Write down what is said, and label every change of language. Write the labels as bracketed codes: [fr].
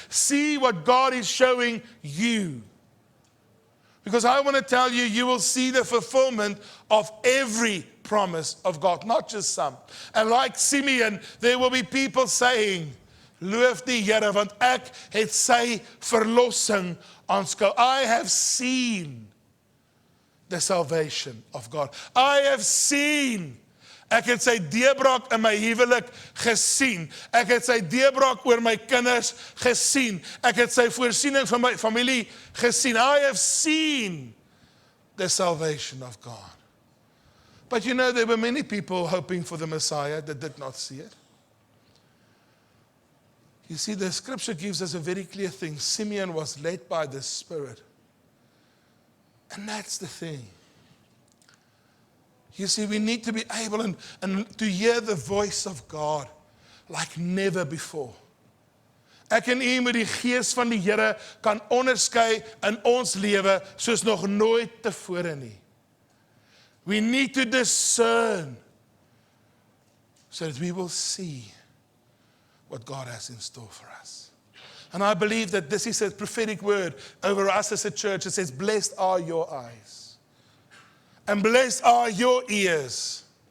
[en] See what God is showing you. Because I want to tell you, you will see the fulfillment of every promise of God, not just some. And like Simeon, there will be people saying, [af] loof die Here, want ek het sy verlossing aanskou. [en] I have seen the salvation of God. I have seen. [af] Ek het sy deurbraak in my huwelik gesien. Ek het sy deurbraak oor my kinders gesien. Ek het sy voorsiening vir my familie gesien. [en] I have seen the salvation of God. But you know, there were many people hoping for the Messiah that did not see it. You see, the scripture gives us a very clear thing. Simeon was led by the Spirit. And that's the thing. You see, we need to be able and to hear the voice of God like never before. [af] Ek en u met die gees van die Here kan onderskei in ons lewe soos nog nooit tevore nie. [en] We need to discern so that we will see what God has in store for us. And I believe that this is a prophetic word over us as a church. It says, blessed are your eyes. And blessed are your ears.